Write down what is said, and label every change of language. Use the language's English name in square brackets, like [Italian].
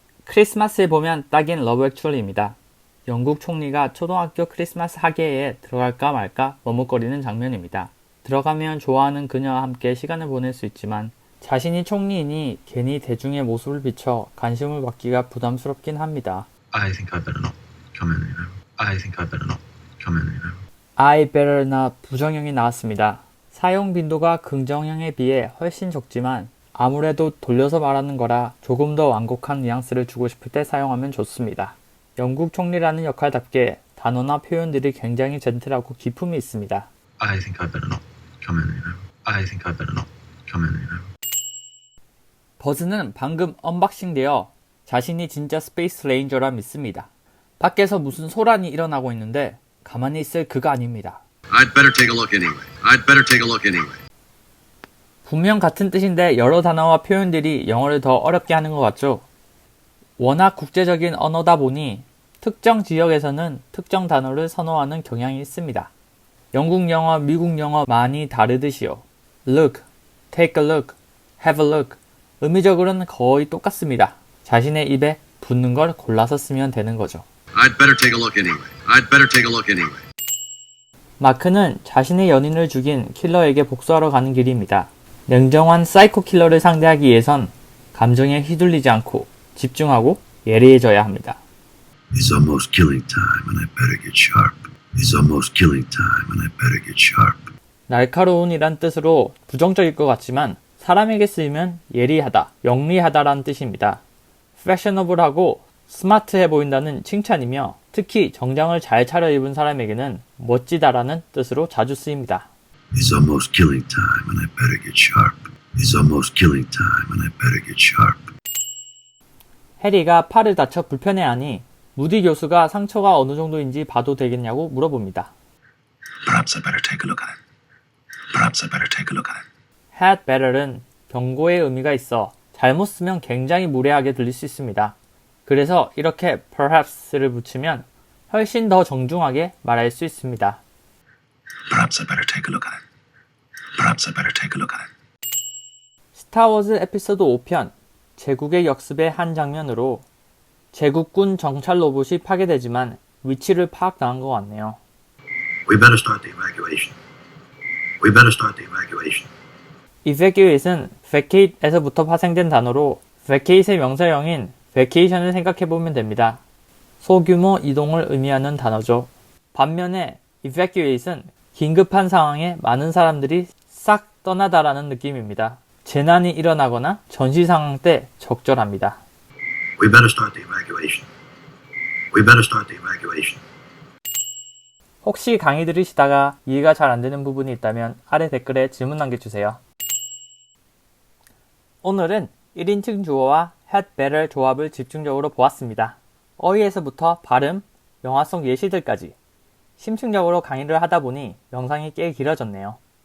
[Korean] 크리스마스에 보면 딱인 러브 액츄얼리입니다. 영국 총리가 초등학교 크리스마스 학예에 들어갈까 말까 머뭇거리는 장면입니다. 들어가면 좋아하는 그녀와 함께 시간을 보낼 수 있지만 자신이 총리이니 괜히 대중의 모습을 비춰 관심을 받기가 부담스럽긴 합니다. [English] I think I better not come in, you know. I think I better not come in, you know. I better [Korean] 나 부정형이 나왔습니다. 사용 빈도가 긍정형에 비해 훨씬 적지만 아무래도 돌려서 말하는 거라 조금 더 완곡한 뉘앙스를 주고 싶을 때 사용하면 좋습니다. 영국 총리라는 역할답게 단어나 표현들이 굉장히 젠틀하고 기품이 있습니다. [English] I think I better not come in, you know. I think I better not come in, you know. [Korean] 버즈는 방금 언박싱 되어 자신이 진짜 스페이스 레인저라 믿습니다. 밖에서 무슨 소란이 일어나고 있는데 가만히 있을 그가 아닙니다. [English] I'd better take a look anyway. I'd better take a look anyway. [Korean] 분명 같은 뜻인데 여러 단어와 표현들이 영어를 더 어렵게 하는 것 같죠? 워낙 국제적인 언어다 보니 특정 지역에서는 특정 단어를 선호하는 경향이 있습니다. 영국 영어, 미국 영어 많이 다르듯이요. [English] Look, take a look, have a look. [Korean] 의미적으로는 거의 똑같습니다. 자신의 입에 붙는 걸 골라서 쓰면 되는 거죠. [English] I'd better take a look anyway. I'd better take a look anyway. [Korean] 마크는 자신의 연인을 죽인 킬러에게 복수하러 가는 길입니다. 냉정한 사이코 킬러를 상대하기 위해선 감정에 휘둘리지 않고 집중하고 예리해져야 합니다. [English] It's almost killing time and I better get sharp. It's almost killing time and I better get sharp. [Korean] 날카로운이란 뜻으로 부정적일 것 같지만 사람에게 쓰이면 예리하다, 영리하다라는 뜻입니다. 패셔너블하고 스마트해 보인다는 칭찬이며 특히 정장을 잘 차려입은 사람에게는 멋지다라는 뜻으로 자주 쓰입니다. [English] It's almost killing time and I better get sharp. It's almost killing time and I better get sharp. [Korean] 해리가 팔을 다쳐 불편해하니 무디 교수가 상처가 어느 정도인지 봐도 되겠냐고 물어봅니다. [English] Perhaps I better take a look at it. Perhaps I better take a look at it. [Korean] had better는 경고의 의미가 있어 잘못 쓰면 굉장히 무례하게 들릴 수 있습니다. 그래서 이렇게 perhaps를 붙이면 훨씬 더 정중하게 말할 수 있습니다. [English] Perhaps I better take a look at it. Perhaps I better take a look at it. [Korean] 스타워즈 에피소드 5편 제국의 역습의 한 장면으로 제국군 정찰 로봇이 파괴되지만 위치를 파악당한 것 같네요. [English] We better start the evacuation. We better start the evacuation. [Korean] evacuate은 vacate에서부터 파생된 단어로 vacate의 명사형인 vacation을 생각해보면 됩니다. 소규모 이동을 의미하는 단어죠. 반면에 evacuate은 긴급한 상황에 많은 사람들이 싹 떠나다라는 느낌입니다. 재난이 일어나거나 전시 상황 때 적절합니다. [English] We better start the evacuation. We better start the evacuation. [Korean] 혹시 강의 들으시다가 이해가 잘 안되는 부분이 있다면 아래 댓글에 질문 남겨주세요. 오늘은 1인칭 주어와 had better 조합을 집중적으로 보았습니다. 어휘에서부터 발음, 영화속 예시들까지 심층적으로 강의를 하다 보니 영상이 꽤 길어졌네요.